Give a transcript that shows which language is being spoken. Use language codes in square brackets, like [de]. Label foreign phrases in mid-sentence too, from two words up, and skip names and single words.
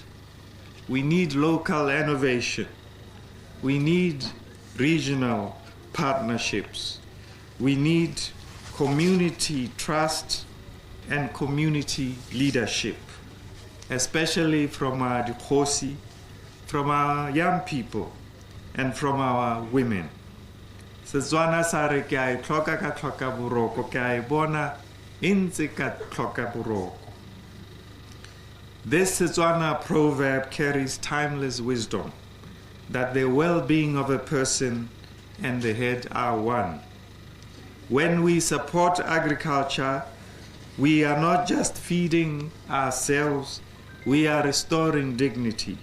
[en] We need local innovation. We need regional partnerships. We need community trust and community leadership, especially from our dikhosi, from our young people, and from our women. [tn] Setswana sa re ke a itlhoka ka tlhoka boroko, ke a bona intse ka tlhoka boroko. [en] This Setswana proverb carries timeless wisdom that the well-being of a person and the head are one. When we support agriculture, we are not just feeding ourselves, we are restoring dignity.